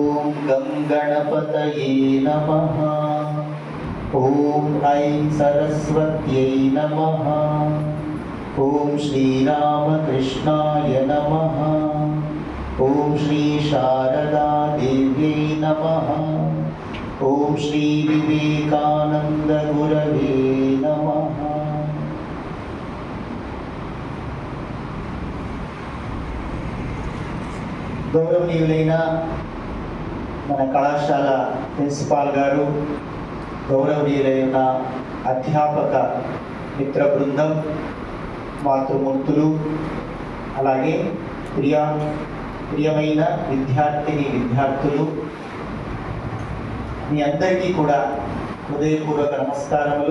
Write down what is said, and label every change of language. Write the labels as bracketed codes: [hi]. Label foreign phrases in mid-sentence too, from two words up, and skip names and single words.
[sa] गं गणपतये नमः। ॐ ऐं सरस्वत्यै नमः। ॐ श्रीरामकृष्णाय नमः। ॐ श्री शारदा देव्यै नमः। ॐ श्री विवेकानंद गुरवे नमः। [te] గౌరవనీయులైన మన కళాశాల ప్రిన్సిపాల్ గారు, గౌరవనీయులైన అధ్యాపక మిత్ర బృందం, మాతృమూర్తులు, అలాగే ప్రియమైన విద్యార్థులు, మీ అందరికీ కూడా హృదయపూర్వక నమస్కారములు.